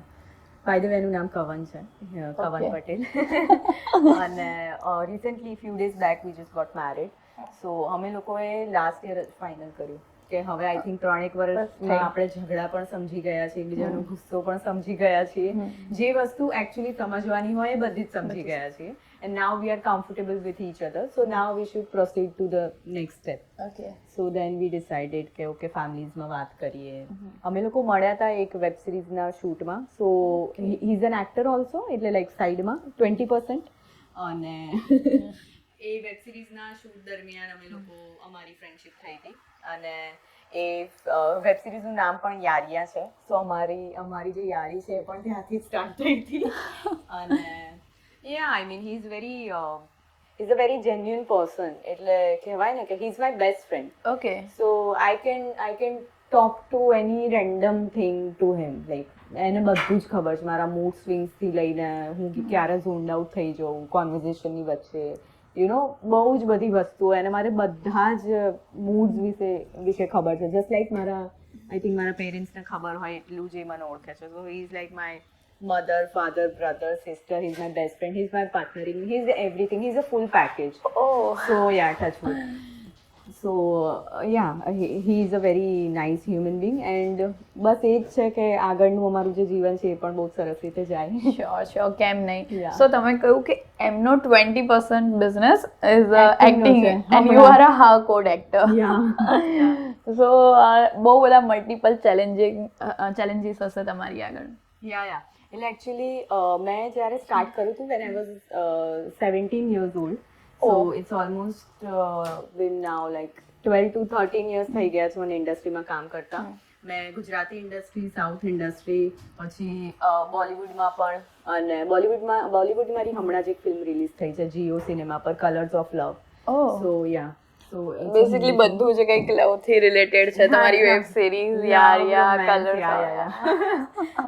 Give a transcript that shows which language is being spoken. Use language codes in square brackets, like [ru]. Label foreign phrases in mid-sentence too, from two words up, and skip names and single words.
[en] by the way [gu] એનું નામ કવન છે, કવન પટેલ. [en] અને recently few days back we just got married. [gu] સો અમે લોકોએ લાસ્ટ યર જ ફાઇનલ કર્યું કે હવે [en] I think [gu] 3-1 વર્ષમાં આપણે ઝઘડા પણ સમજી ગયા છીએ, એકબીજાનો ગુસ્સો પણ સમજી ગયા છીએ, જે વસ્તુ એકચ્યુઅલી સમજવાની હોય એ બધી જ સમજી ગયા છીએ. [en] And now we are comfortable with each other. So now we should proceed to the next step. ઓકે. So then we decided [gu] કે ઓકે ફેમિલીઝમાં વાત કરીએ. અમે લોકો મળ્યા હતા એક વેબ સિરીઝના શૂટમાં. [en] so he is an actor also, [gu] એટલે લાઈક સાઈડમાં 20%. અને એ વેબ સિરીઝના શૂટ દરમિયાન અમે લોકો અમારી ફ્રેન્ડશિપ થઈ હતી. અને એ વેબ સિરીઝનું નામ પણ યારિયા છે. સો અમારી જે યારી છે એ પણ ત્યાંથી સ્ટાર્ટ થઈ હતી. [en] અને yeah, I mean he's a very genuine person. [gu] એટલે કહેવાય ને કે [en] he is my best friend. [gu] ઓકે. [en] So I can talk to any random thing to him. [gu] Like એને બધું જ ખબર છે, મારા [en] mood swings [gu] થી લઈને હું ક્યારે [en] zoned out [gu] થઈ જાઉં કોન્વર્ઝેશન ની વચ્ચે, [en] you know [gu] બહુ જ બધી વસ્તુઓ એને મારે બધા જ મૂડ્સ વિશે ખબર છે. [en] just like I think [gu] મારા પેરેન્ટ્સને ખબર હોય એટલું જ એ મને ઓળખે છે. [en] so he is like my mother, father, brother, sister. He's my best friend. He's my partner. He's everything. He's a full package. Oh. So yeah, touch wood. So yeah, he is a very nice human being. [gu] And બસ એ જ છે કે આગળનું અમારું જે જીવન છે એ પણ બહુ સરસ રીતે જાય. શ્યોર, કેમ નહીં? [en] Yeah. [gu] સો તમે કહ્યું કે એમનો 20% [en] business is acting [gu] છે. [en] and you are a hardcore actor. Yeah. [gu] સો બહુ બધા [en] multiple challenges [gu] હશે તમારી આગળ. Yeah. એટલે એકચ્યુઅલી મેં જ્યારે સ્ટાર્ટ કર્યું હતું [en] when I was 17 years old. So it's almost been now like 12 to 13 years [gu] થઈ ગયા છે મને ઇન્ડસ્ટ્રીમાં કામ કરતા. મેં ગુજરાતી ઇન્ડસ્ટ્રી, સાઉથ ઇન્ડસ્ટ્રી, પછી બોલિવૂડમાં પણ, અને બોલિવૂડ મારી હમણાં જ એક ફિલ્મ રિલીઝ થઈ છે જીઓ સિનેમા પર, કલર્સ ઓફ લવ. [en] so ya, so [gu] બેસિકલી બધું જ કંઈક લવ થી રિલેટેડ છે તમારી વેબ સિરીઝ યારિયા, કલર્સ.